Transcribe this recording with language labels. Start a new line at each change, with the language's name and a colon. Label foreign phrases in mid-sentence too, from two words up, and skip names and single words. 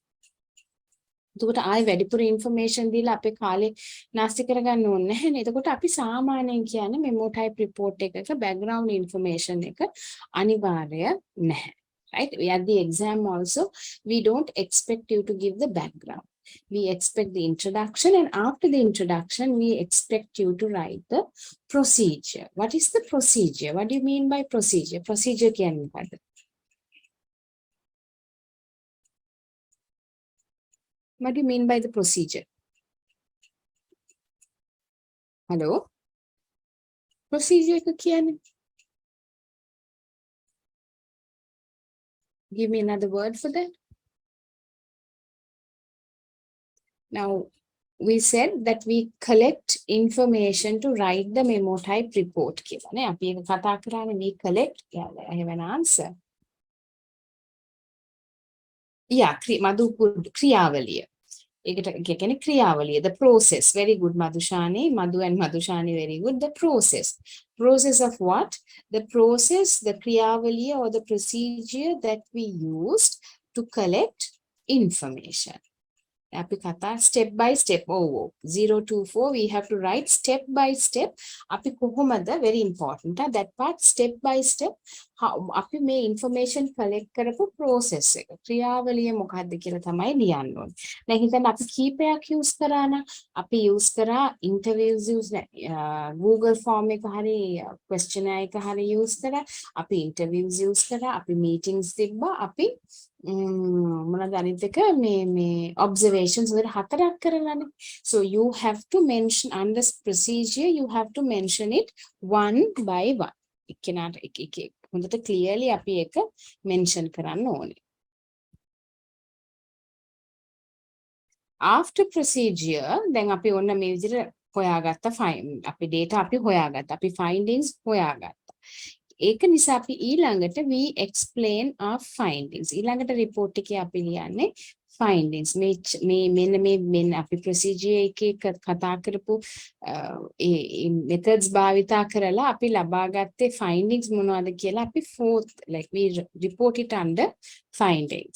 Sinhala: එතකොට ආයෙ වැඩිපුර information දීලා අපේ කාලේ නාස්ති කරගන්න ඕනේ නැහැ නේ. එතකොට අපි සාමාන්‍යයෙන් කියන්නේ
English: memo type report
Sinhala: එකක
English: background information
Sinhala: එක අනිවාර්ය නැහැ.
English: Right? At the exam also, we don't expect you to give the background. We expect the introduction, and after the introduction, we expect you to write the procedure. What is the procedure? What do you mean by procedure?
Sinhala: Procedure කියන්නේ මොකක්ද?
English: What do you mean by the procedure?
Sinhala: Hello? Procedure එක කියන්නේ?
English: Give me another word for that. Now, we said that we collect information to write the memo type report
Sinhala: කියලා නේ. අපි ඒක කතා කරානේ,
English: we collect. Yeah, I have an answer. Yeah,
Sinhala: මధු ක්‍රියාවලිය. ඒකට කියන්නේ ක්‍රියාවලිය,
English: the process. Very good, Madhushani. Madhu and Madhushani, very good. The process. Process of what? The process, the kriyavaliya or the procedure that we used to collect information.
Sinhala: අපි කතා
English: step by step. 0 to 4 we have to write step by step.
Sinhala: අපි කොහොමද,
English: very important. That part step by step.
Sinhala: අපි මේ
English: information collect
Sinhala: කරපු process එක, ක්‍රියාවලිය මොකක්ද කියලා තමයි ලියන්න ඕනේ. දැන් හිතන්න අපි කීපයක් use කරා නම්, අපි use කරා
English: interviews use Google form
Sinhala: එක හරි questionnaire එක හරි use කරා, අපි interviews use කරා, අපි meetings තිබ්බා, අපි මොනවද අනිත් එක මේ observations වල 4ක් කරලානේ.
English: So you have to mention under procedure, you have to mention it one by one.
Sinhala: එක්කෙනාට එක හොඳට clearly අපි ඒක mention කරන්න ඕනේ.
English: After procedure, then
Sinhala: අපි ඔන්න මේ විදිහට හොයාගත්ත අපි data අපි හොයාගත්තා. අපි findings හොයාගත්තා. ඒක නිසා අපි ඊළඟට
English: we explain our findings.
Sinhala: ඊළඟට report එකේ අපි ලියන්නේ findings. මෙන්න අපි procedure එකේ කතා කරපු ඒ methods භාවිතා කරලා අපි ලබාගත්තේ findings මොනවද කියලා අපි
English: fourth like we report it under findings.